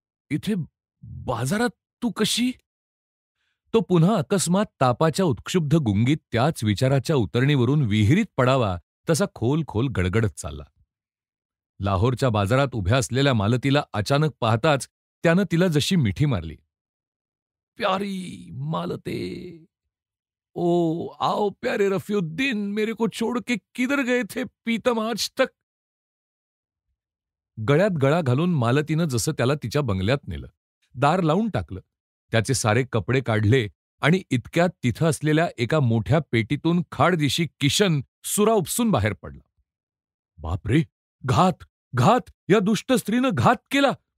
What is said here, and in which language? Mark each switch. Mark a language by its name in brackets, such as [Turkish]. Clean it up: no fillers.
[Marathi] इथे बाजारात तू कशी? तो पुन्हा अकस्मात तापाच्या उत्क्षुब्ध गुंगीत त्याच विचाराच्या उतरणीवरून विहिरीत पडावा तसा खोल खोल गडगडत चालला. लाहोरच्या बाजारात उभ्या असलेल्या मालतीला अचानक पाहताच त्यानं तिला जशी मिठी मारली. [Hindi] प्यारी मालते, ओ आओ प्यारे रफीउद्दीन, मेरे को छोड़ के किधर गए थे पीतम आज तक. [Marathi] गळ्यात गळा घालून मालतीनं जसं त्याला तिच्या बंगल्यात नेलं. दार लावून टाकलं. त्याचे सारे कपडे काढले आणि इतक्यात तिथं असलेल्या एका मोठ्या पेटीतून खाडदिशी किशन सुरा उपसून बाहेर पडला. बापरे, घात, घात, या दुष्ट स्त्रीनं घात केला.